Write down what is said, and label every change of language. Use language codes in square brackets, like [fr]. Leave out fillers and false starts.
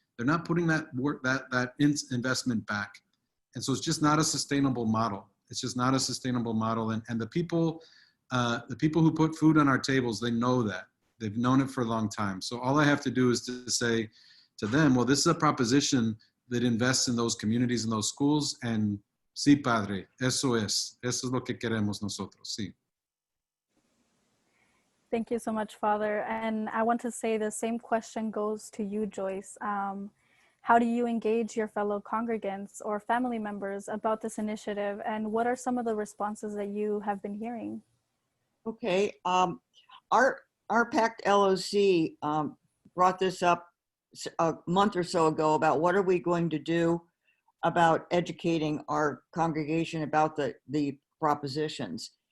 [en] They're not putting that investment back. And so it's just not a sustainable model. It's just not a sustainable model. And the people who put food on our tables, they know that. They've known it for a long time. So all I have to do is to say to them, well, this is a proposition that invests in those communities and those schools. [es] And sí, padre, eso es lo que queremos nosotros, sí. [en] Thank you so much, Father. And I want to say the same question goes to you, Joyce. How do you engage your fellow congregants or family members about this initiative? And what are some of the responses that you have been hearing? Okay, our PACT LOC brought this up a month or so ago about what are we going to do about educating our congregation about the propositions.